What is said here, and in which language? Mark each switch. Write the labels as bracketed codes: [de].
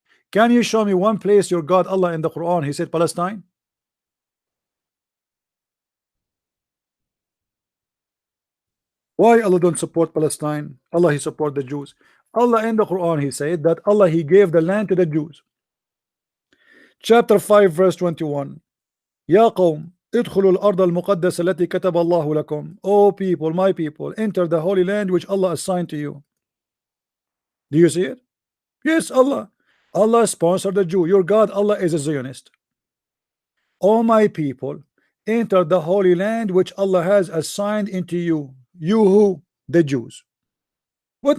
[en] Can you show me one place your God Allah in the Quran he said Palestine? Why Allah don't support Palestine? Allah he support the Jews. Allah in the Quran he said that Allah he gave the land to the Jews. Chapter 5 verse 21. [ar] Ya qawm ادخلوا الأرض المقدسة التي كتب الله لكم. [en] O people, my people, enter the holy land which Allah assigned to you. Do you see it? Yes, Allah. Allah sponsored the Jew. Your God Allah is a Zionist. O my people, enter the holy land which Allah has assigned into you. You who? The Jews. What?